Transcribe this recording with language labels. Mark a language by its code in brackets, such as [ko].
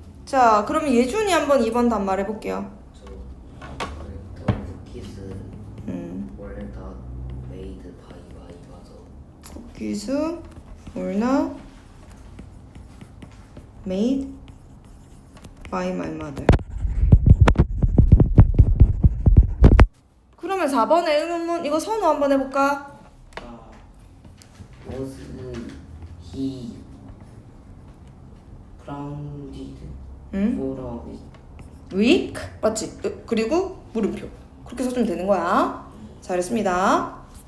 [ko] 자, 그러면 예준이 한번 2번 답 말해볼게요. 저 [en] the cookies were not made by my mother. Cookies were not made by my mother. [ko] 그러면 4번의 의문문 이거 선호 한번 해볼까? [en] Was he grounded [ko] 응? [en] for a week? [ko] week 맞지? 그리고 물음표 그렇게 써주면 되는 거야. 잘했습니다.